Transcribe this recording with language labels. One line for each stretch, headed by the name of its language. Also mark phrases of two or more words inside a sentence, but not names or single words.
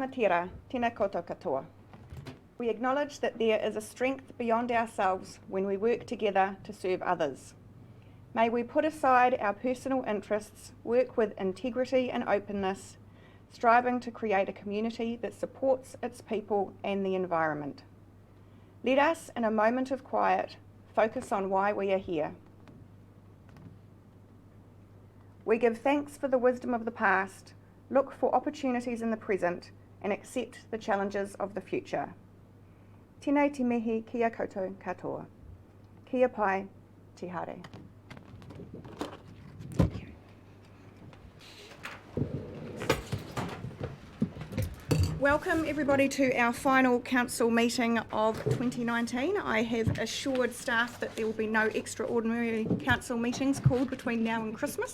Māori: Tana tira, tēnā koutou katoa.
English: We acknowledge that there is a strength beyond ourselves when we work together to serve others. May we put aside our personal interests, work with integrity and openness, striving to create a community that supports its people and the environment. Let us, in a moment of quiet, focus on why we are here. We give thanks for the wisdom of the past, look for opportunities in the present, and accept the challenges of the future.
Māori: Tēnei te mihi kia koutou katoa. Kia pai te hare.
English: Welcome everybody to our final council meeting of 2019. I have assured staff that there will be no extraordinary council meetings called between now and Christmas.